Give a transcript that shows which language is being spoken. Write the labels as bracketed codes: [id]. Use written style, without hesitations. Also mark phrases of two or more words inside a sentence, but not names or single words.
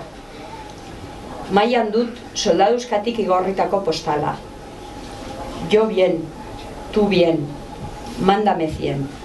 [eu] Mailan dut soldaduskatik igorritako postala. [es] Jo bien, tu bien, mándame 100.